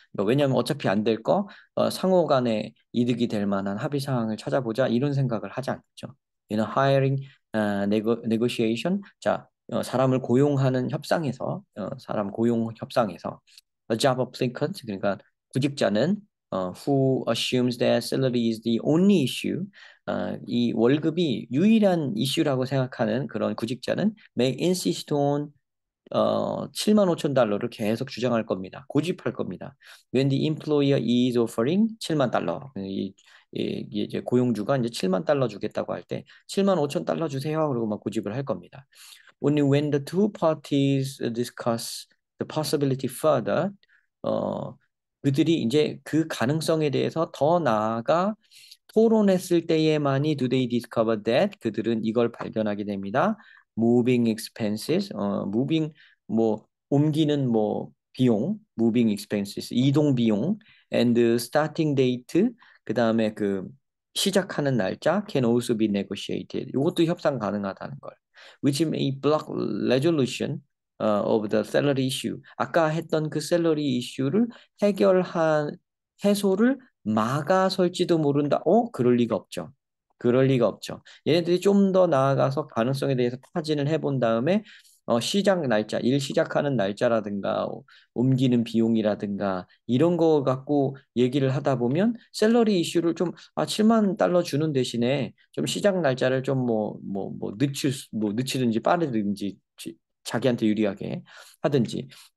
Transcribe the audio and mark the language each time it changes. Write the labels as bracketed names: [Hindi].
[Korean] 왜냐하면 어차피 안 될 거, 상호 간에 이득이 될 만한 합의 사항을 찾아보자 이런 생각을 하지 않죠. [English] hiring, negotiation. [Korean] 자, 사람을 고용하는 협상에서, 사람 고용 협상에서 [English] a job applicant, [Korean] 그러니까 구직자는 [English] who assumes that salary is the only issue. [Korean] 이 월급이 유일한 이슈라고 생각하는 그런 구직자는 [English] may insist on [Korean] 7만 5천 달러를 계속 주장할 겁니다. 고집할 겁니다. [English] When the employer is offering [Korean] 7만 달러. 이제 고용주가 이제 7만 달러 주겠다고 할 때 7만 5천 달러 주세요. 그러고 막 고집을 할 겁니다. [English] Only when the two parties discuss the possibility further, [Korean] 어, 그들이 이제 그 가능성에 대해서 더 나아가 토론했을 때에만이 [English] do they discover that [Korean] 그들은 이걸 발견하게 됩니다. [English] Moving expenses, moving [Korean] 뭐 옮기는 뭐 비용, [English] moving expenses [Korean] 이동 비용, [English] and starting date [Korean] 그 다음에 그 시작하는 날짜 [English] can also be negotiated. [Korean] 이것도 협상 가능하다는 걸. [English] Which may block resolution of the salary issue. [Korean] 아까 했던 그 샐러리 이슈를 해결한 해소를 막아설지도 모른다. 그럴 리가 없죠. 그럴 리가 없죠. 얘네들이 좀 더 나아가서 가능성에 대해서 타진을 해본 다음에 시작 날짜, 일 시작하는 날짜라든가 옮기는 비용이라든가 이런 거 갖고 얘기를 하다 보면 샐러리 이슈를 좀 7만 달러 주는 대신에 좀 시작 날짜를 좀 늦추든지 빠르든지 자기한테 유리하게 하든지